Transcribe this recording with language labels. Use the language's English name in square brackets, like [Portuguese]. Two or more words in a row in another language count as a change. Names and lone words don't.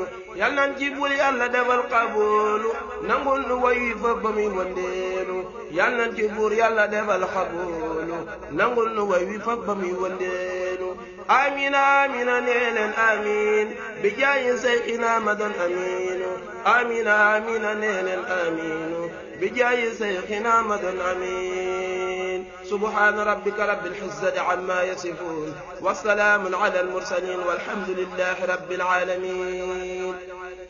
[Wolof] yal nan ci bur yàlla defal xaboolu nangul nu woy wi fa ba muy wëndeelu yal nan ci bur yàlla defal xaboolu nangul nu woy wi fa ba muy wëndeelu amina amina nee leen amin bi jaayi seyxina madan aminu amina amina nee leen aminu بجاي سيخنا مدن أمين [Arabic] سبحان ربك رب العزة عما يصفون والسلام على المرسلين والحمد لله رب العالمين